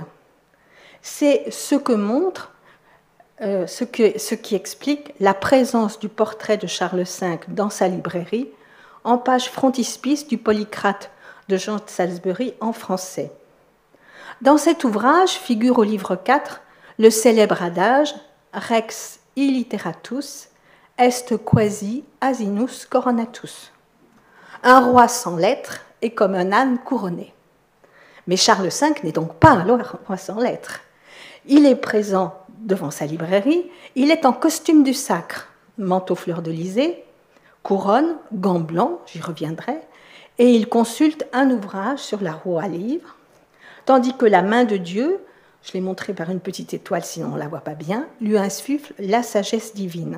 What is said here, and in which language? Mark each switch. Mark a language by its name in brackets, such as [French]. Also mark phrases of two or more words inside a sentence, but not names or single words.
[French] C'est ce que montre, ce qui explique la présence du portrait de Charles V dans sa librairie en page frontispice du Polycrate de Jean de Salisbury en français. Dans cet ouvrage figure au livre 4 le célèbre adage « [Latin] Rex illiteratus est quasi asinus coronatus ». [French] Un roi sans lettres est comme un âne couronné. Mais Charles V n'est donc pas un roi sans lettres. Il est présent devant sa librairie, il est en costume du sacre, manteau fleur-de-lysée, couronne, gants blancs, j'y reviendrai, et il consulte un ouvrage sur la roue à livres, tandis que la main de Dieu, je l'ai montré par une petite étoile, sinon on ne la voit pas bien, lui insuffle la sagesse divine.